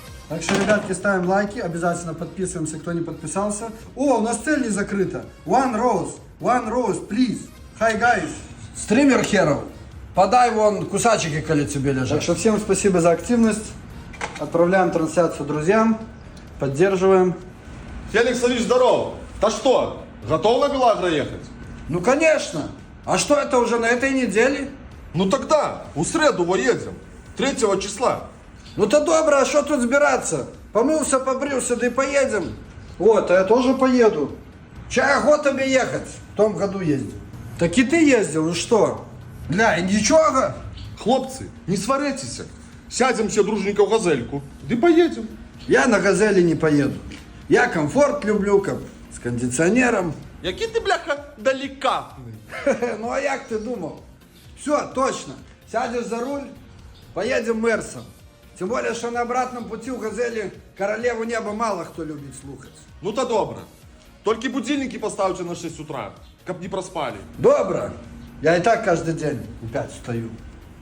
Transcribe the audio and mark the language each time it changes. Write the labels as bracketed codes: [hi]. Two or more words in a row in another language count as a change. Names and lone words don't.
[ru] Так что, ребятки, ставим лайки, обязательно подписываемся, кто не подписался. О, у нас цель не закрыта. [en] One rose, please. Hi, guys. [ru] Стример херов, подай вон кусачики, коли тебе лежат. Так что всем спасибо за активность. Отправляем трансляцию друзьям, поддерживаем. Феликс Ильич, здорово. Да что, готов на Белагро ехать? Ну конечно. А что это уже на этой неделе? Ну тогда, у среду едем, 3 числа. [uk] Ну то добре, а що тут збиратися? Помився, побрився, [ru] да и поедем. Вот, а я тоже поеду. Чай охота тебе ехать. В том году ездил. Так и ты ездил, ну что? Бля, и ничего. Хлопцы, не сваритесь. Сядем все дружненько в газельку, да поедем. Я на газели не поеду. Я комфорт люблю, с кондиционером. [uk] Який ти, бляха, делікатний. Ну а як ти думав? [ru] Все, точно. Сядешь за руль, поедем Мерсом. Тем более, что на обратном пути у газели королеву неба мало кто любит слухать. [uk] Ну та добре. Тільки будильники поставте на 6 утра, каб не проспали. [ru] Добро. Я и так каждый день в 5 встаю.